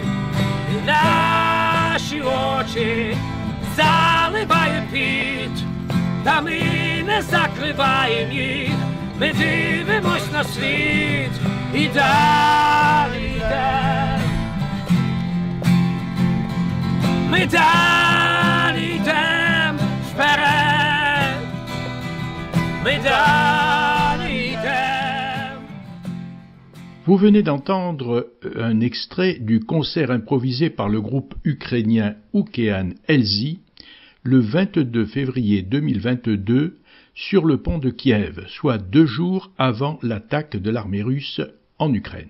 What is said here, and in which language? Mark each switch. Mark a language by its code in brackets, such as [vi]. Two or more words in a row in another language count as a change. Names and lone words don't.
[uk] І наші очі заливає піт, та ми не закриваємо їх, ми дивимось на світ і далі йдемо. Ми далі йдемо вперед, ми далі йдемо. [fr] Vous venez d'entendre un extrait du concert improvisé par le groupe ukrainien Okean Elzy le 22 février 2022 sur le pont de Kiev, soit 2 jours avant l'attaque de l'armée russe en Ukraine.